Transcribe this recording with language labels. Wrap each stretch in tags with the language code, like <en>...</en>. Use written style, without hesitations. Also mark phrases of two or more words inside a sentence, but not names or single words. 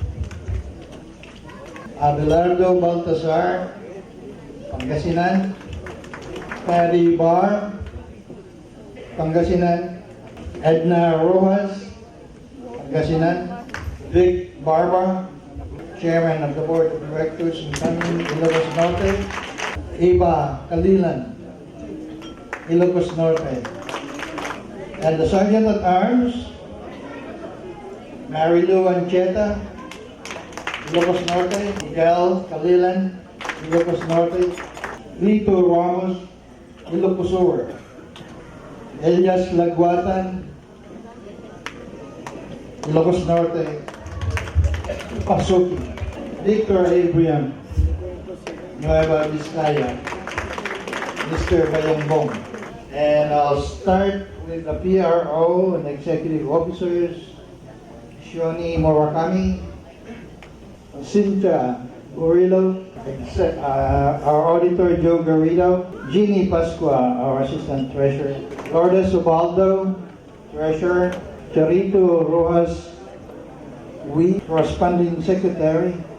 <en>Abelardo Baltazar, Pangasinan. Patty Barr, Pangasinan. Edna Rojas, Pangasinan. Vic Barba, Chairman of the Board of Directors in Ilocos Norte. Eva Kalilan, Ilocos Norte. And the Sergeant at Arms, Marilu Ancheta, Ilocos Norte. Miguel Kalilan, Ilocos Norte. Lito Ramos, Ilocos Sur. Elias Laguatan, Ilocos Norte. Pasuki. Victor Abraham, Nueva Vizcaya. Mr. Bayambong. And I'll start with the PRO and executive officers. Shoni Murakami, Cynthia Gurillo, our auditor Joe Garrido, Jeannie Pasqua, our assistant treasurer, Lourdes Ubaldo, treasurer, Charito Rojas, corresponding secretary,</en>